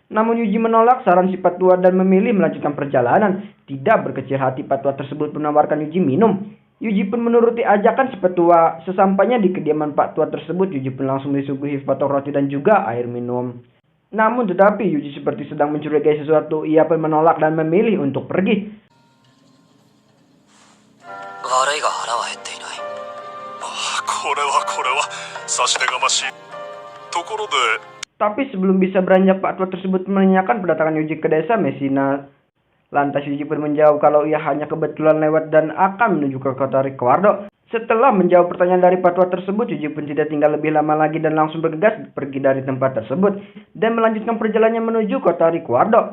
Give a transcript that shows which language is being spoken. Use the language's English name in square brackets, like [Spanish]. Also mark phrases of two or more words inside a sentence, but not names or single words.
[Indonesian] Tidak berkecil hati, Pak tua tersebut menawarkan Yuji minum. Yuji pun menuruti ajakan si petua. Sesampainya di kediaman Pak tua tersebut, Yuji pun langsung disuguhi sepotong roti dan juga air minum. Namun tetapi Yuji seperti sedang mencurigai sesuatu. Ia pun menolak dan memilih untuk pergi. [Japanese] 悪いが腹は減っていない。これは差し出がましいところで。 [Indonesian] Tapi sebelum bisa beranjak, Pak tua tersebut menanyakan kedatangan Yuji ke desa Messina. Lantas Yuji pun menjawab kalau ia hanya kebetulan lewat dan akan menuju ke kota Ricciardo. Setelah menjawab pertanyaan dari Pak tua tersebut, Yuji pun tidak tinggal lebih lama lagi dan langsung bergegas pergi dari tempat tersebut dan melanjutkan perjalanannya menuju kota Ricciardo.